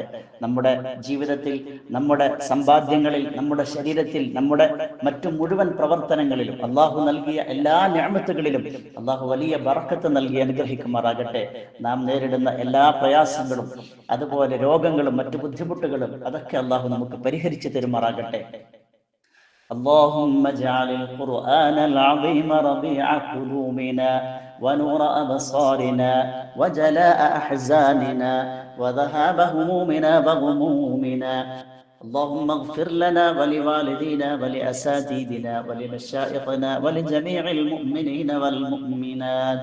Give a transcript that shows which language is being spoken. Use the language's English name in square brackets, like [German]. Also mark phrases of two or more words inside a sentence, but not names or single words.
[Malayalam] നമ്മുടെ ജീവിതത്തിൽ, നമ്മുടെ സമ്പാദ്യങ്ങളിൽ, നമ്മുടെ ശരീരത്തിൽ, നമ്മുടെ മറ്റു മുഴുവൻ പ്രവർത്തനങ്ങളിലും അല്ലാഹു നൽകിയ എല്ലാ നിഅമത്തുകളിലും അല്ലാഹു വലിയ ബർക്കത്ത് നൽകി അനുഗ്രഹിക്കുമാറാകട്ടെ. നാം നേരിടുന്ന എല്ലാ പ്രയാസങ്ങളും, അതുപോലെ രോഗങ്ങളും മറ്റു ബുദ്ധിമുട്ടുകളും അതൊക്കെ അല്ലാഹു നമുക്ക് പരിഹരിച്ചു തരുമാറാകട്ടെ. [Arabic] اللهم اجعل القرآن العظيم ربيع قلوبنا ونور أبصارنا وجلاء أحزاننا وذهاب همومنا وغمومنا. اللهم اغفر لنا ولوالدينا ولأساتذتنا ولمشائخنا ولجميع المؤمنين والمؤمنات.